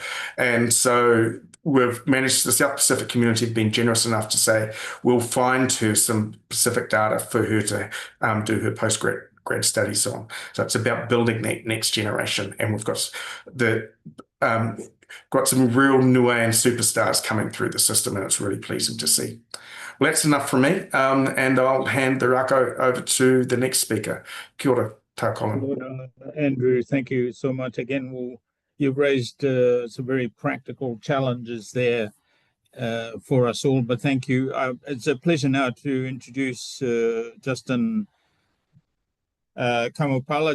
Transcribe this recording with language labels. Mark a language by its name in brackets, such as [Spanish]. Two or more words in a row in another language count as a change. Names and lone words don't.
[English] And so we've managed, the South Pacific community have been generous enough to say we'll find her some Pacific data for her to do her postgrad studies on. So it's about building that next generation, and we've got some real Niuean superstars coming through the system, and it's really pleasing to see. Well, that's enough from me, and I'll hand the rako over to the next speaker. [Māori] Kia ora, tā Colin. [English] Andrew, thank you so much again. You've raised some very practical challenges there for us all, but thank you. It's a pleasure now to introduce Justin Kamupala.